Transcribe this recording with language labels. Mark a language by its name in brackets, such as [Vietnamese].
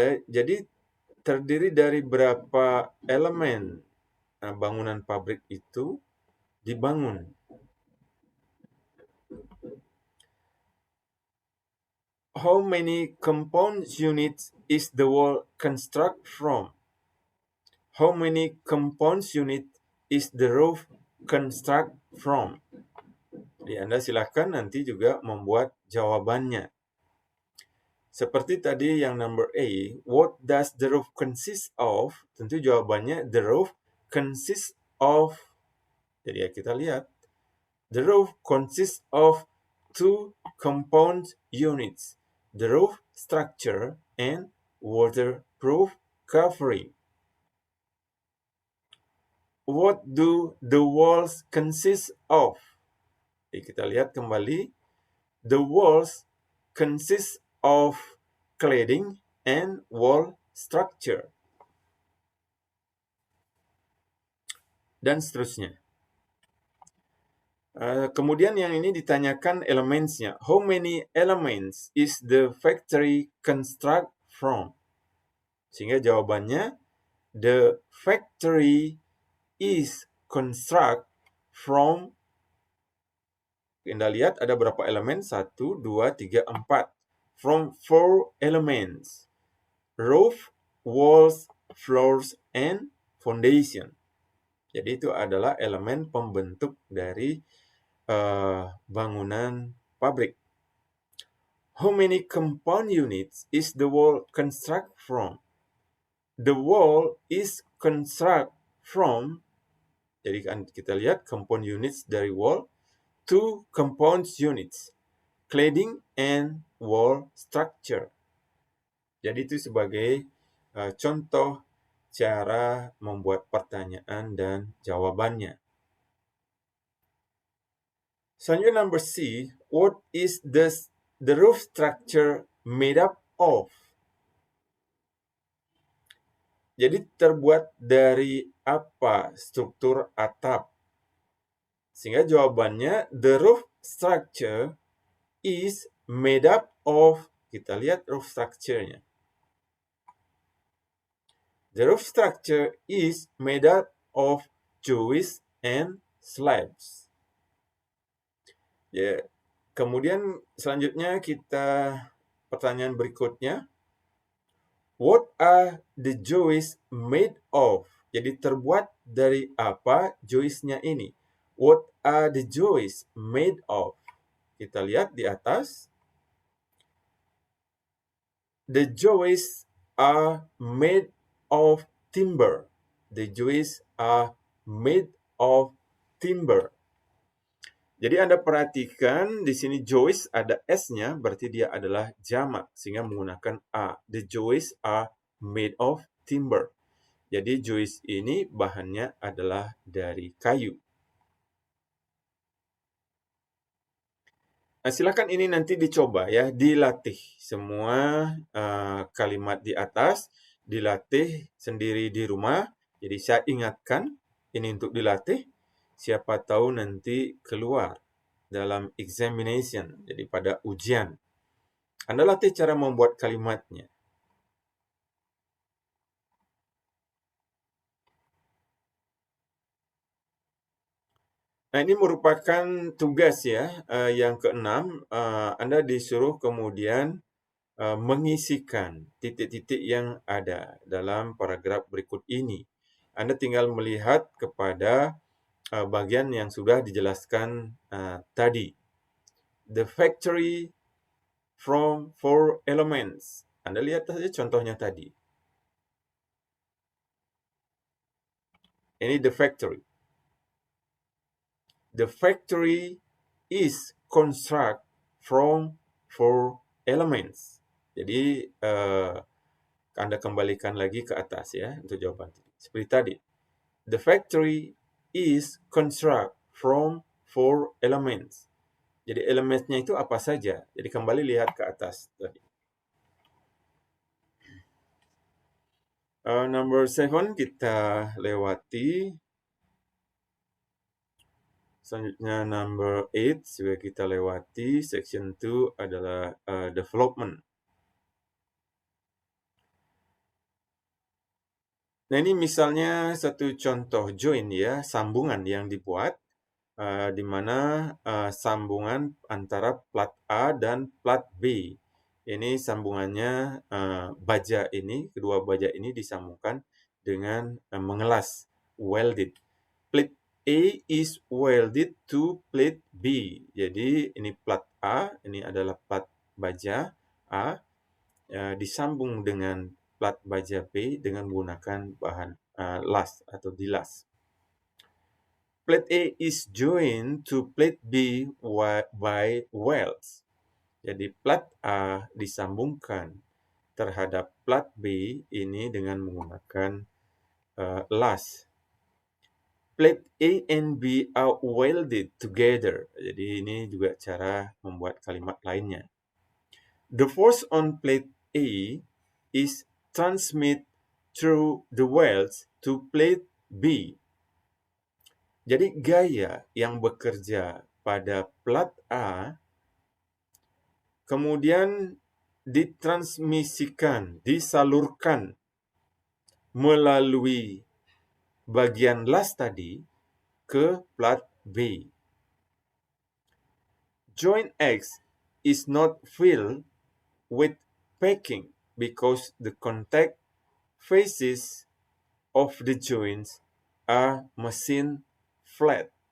[Indonesian] Jadi terdiri dari berapa elemen bangunan pabrik itu dibangun. [English] How many compound units is the wall construct from? How many compound units is the roof construct from? [Indonesian] Jadi Anda silakan nanti juga membuat jawabannya. Seperti tadi yang [English] number A, what does the roof consist of? [Indonesian] Tentu jawabannya [English] the roof consists of. [Indonesian] Jadi ya kita lihat. [English] The roof consists of two compound units, the roof structure and waterproof covering. What do the walls consist of? [Indonesian] Jadi kita lihat kembali. [English] The walls consist of cladding and wall structure. [Indonesian] Dan seterusnya. Kemudian yang ini ditanyakan elementsnya. [English] How many elements is the factory construct from? [Indonesian] Sehingga jawabannya, [English] the factory is construct from. [Indonesian] Anda lihat ada berapa elemen? 1, 2, 3, 4. [English] From 4 elements. Roof, walls, floors, and foundation. [Indonesian] Jadi itu adalah elemen pembentuk dari bangunan pabrik. [English] How many compound units is the wall construct from? The wall is construct from. [Indonesian] Jadi kan kita lihat compound units dari wall. [English] 2 compound units. Cladding and wall structure. [Indonesian] Jadi itu sebagai contoh cara membuat pertanyaan dan jawabannya. [English] Selanjutnya number C, what is the roof structure made up of? [Indonesian] Jadi terbuat dari apa struktur atap? Sehingga jawabannya [English] the roof structure is made up of, [Indonesian] kita lihat [English] roof structure-nya. The roof structure is made up of joists and slabs. [Indonesian] Ya, kemudian selanjutnya pertanyaan berikutnya. [English] What are the joists made of? [Indonesian] Jadi terbuat dari apa joistnya ini? [English] What are the joists made of? [Indonesian] Kita lihat di atas. [English] The joists are made of timber. The joists are made of timber. [Indonesian] Jadi Anda perhatikan di sini joist ada S-nya, berarti dia adalah jamak, sehingga menggunakan A. [English] The joists are made of timber. [Indonesian] Jadi joist ini bahannya adalah dari kayu. Nah, silakan ini nanti dicoba ya, dilatih. Semua kalimat di atas dilatih sendiri di rumah. Jadi saya ingatkan ini untuk dilatih. Siapa tahu nanti keluar dalam examination, jadi pada ujian. Anda latih cara membuat kalimatnya. Nah, ini merupakan tugas ya, yang keenam. Anda disuruh kemudian mengisikan titik-titik yang ada dalam paragraf berikut ini. Anda tinggal melihat kepada bagian yang sudah dijelaskan tadi. [English] The factory from four elements. [Indonesian] Anda lihat saja contohnya tadi. [English] Ini the factory. The factory is construct from four elements. [Indonesian] Jadi Anda kembalikan lagi ke atas ya untuk jawaban. Seperti tadi. [English] The factory is construct from four elements. [Indonesian] Jadi elemennya itu apa saja? Jadi kembali lihat ke atas tadi. Number 7 kita lewati. Selanjutnya number 8 juga kita lewati. Section 2 adalah development. Nah, ini misalnya satu contoh join ya, sambungan yang dibuat di mana sambungan antara plat A dan plat B. Ini sambungannya baja ini, kedua baja ini disambungkan dengan mengelas, welded. [English] Plate A is welded to plate B. [Indonesian] Jadi ini plat A, ini adalah plat baja A, disambung dengan plat baja B dengan menggunakan bahan las atau dilas. [English] Plate A is joined to plate B by welds. [Indonesian] Jadi plat A disambungkan terhadap plat B ini dengan menggunakan las. [English] Plate A and B are welded together. [Indonesian] Jadi ini juga cara membuat kalimat lainnya. [English] The force on plate A is transmit through the welds to plate B. [Indonesian] Jadi gaya yang bekerja pada plat A kemudian ditransmisikan, disalurkan melalui bagian las tadi ke plat B. [English] Joint X is not filled with packing because the contact faces of the joints are machine flat.